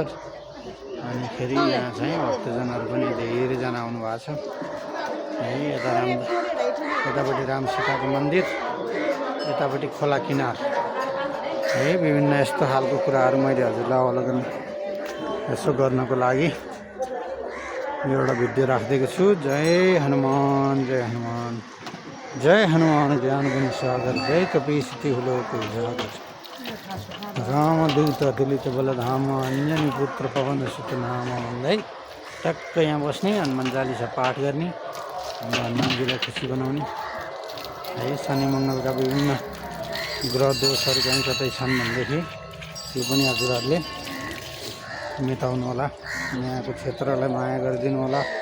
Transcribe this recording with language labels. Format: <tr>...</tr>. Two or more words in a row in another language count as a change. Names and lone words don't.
<ne>अनि फेरि यहाँ चाहिँ भक्तजनहरू पनि धेरैजना आउनु भएको छ है। यतापट्टि राम सीताको मन्दिर, यतापट्टि खोला किनार है। विभिन्न यस्तो खालको कुराहरू मैले हजुरलाई अवलोकन यसो गर्नको लागि एउटा भिडियो राखिदिएको छु।</ne> <awa>जय हनुमान, जय हनुमान, जय हनुमान ज्ञान गुण सागर, जय कपीसति हुलोक उजागर, रामदूत अतुलित बलधाम, अंजनी पुत्र पवन सुत नाम</awa> <ne>भन्दै टक्क यहाँ बस्ने, हनुमान चालिसा पाठ गर्ने, हनुमानजीलाई खुसी बनाउने है। शनि मङ्गलका विभिन्न ग्रह दोषहरू चाहिँ कतै छन् भनेदेखि त्यो पनि हजुरहरूले मेटाउनु होला। यहाँको क्षेत्रलाई माया गरिदिनु होला।</ne>